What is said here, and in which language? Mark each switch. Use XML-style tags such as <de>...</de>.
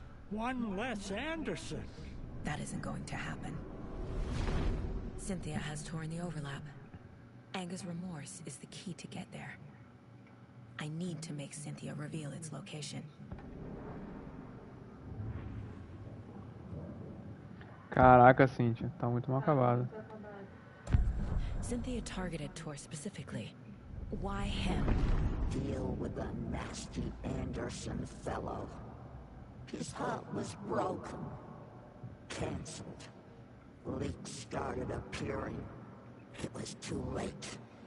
<en>One less Anderson. That isn't going to happen. Cynthia has Tor in the overlap. Anger's remorse is the key to get there. I need to make Cynthia reveal its location.</en> <pt>Caraca, Cynthia, tá muito mal acabada.</pt> <en>Cynthia targeted Tor specifically. Why him? Deal with the nasty Anderson fellow. His heart was broken. Cancelled. Leaks started appearing. It was too late.</en>